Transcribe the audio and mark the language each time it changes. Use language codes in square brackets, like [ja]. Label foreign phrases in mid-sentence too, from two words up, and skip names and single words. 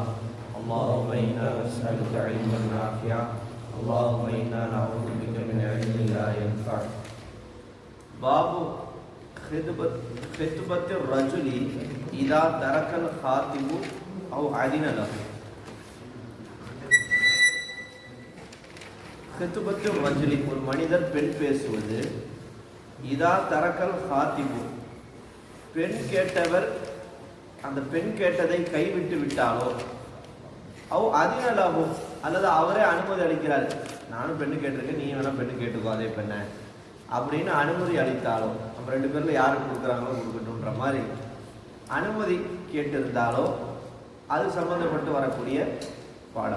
[ar] اللهم إنا نسألك علما نافعا اللهم إنا نعوذ بك من علم لا ينفع. باب خطبة الرجل إذا ترك الخاطب أو أذن له. خطبة الرجل [ta] ஒரு மனிதர் பெண் பேசுவது, [ar] إذا ترك الخاطب [ta] பெண் கேட்டவர் அந்த பெண் கேட்டதை கைவிட்டு விட்டாலோ, [ar] أو أذن له [ta] அல்லது அவரே அனுமதி அளிக்கிறார், நானும் பெண்ணு கேட்டிருக்கேன் நீ வேணா பெண்ணு கேட்டுக்கோ அதே பெண்ணை அப்படின்னு அனுமதி அளித்தாலோ, நம்ம ரெண்டு பேர்ல யாருக்கு கொடுக்குறாங்களோ கொடுக்கட்டும்ன்ற மாதிரி அனுமதி கேட்டிருந்தாலோ அது சம்பந்தப்பட்டு வரக்கூடிய பாடம்.